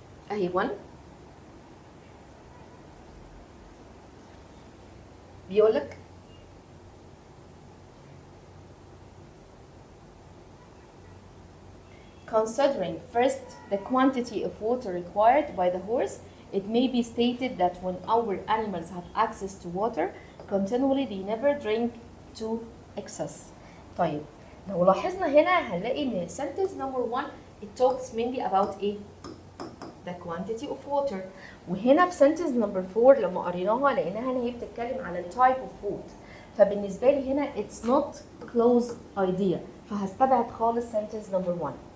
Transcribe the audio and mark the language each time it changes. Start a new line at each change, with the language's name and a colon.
English: اهي 1 بيقول لك considering first the quantity of water required by the horse, it may be stated that when our animals have access to water continually they never drink to excess.
Arabic: طيب لو لاحظنا هنا هنلاقي ان
English: sentence number 1 it talks mainly about ايه؟ the quantity of water.
Arabic: وهنا في sentence number 4 لما قريناها لقيناها ان هي بتتكلم على type of food. فبالنسبه لي هنا
English: it's not close idea،
Arabic: فهستبعد خالص sentence number 1.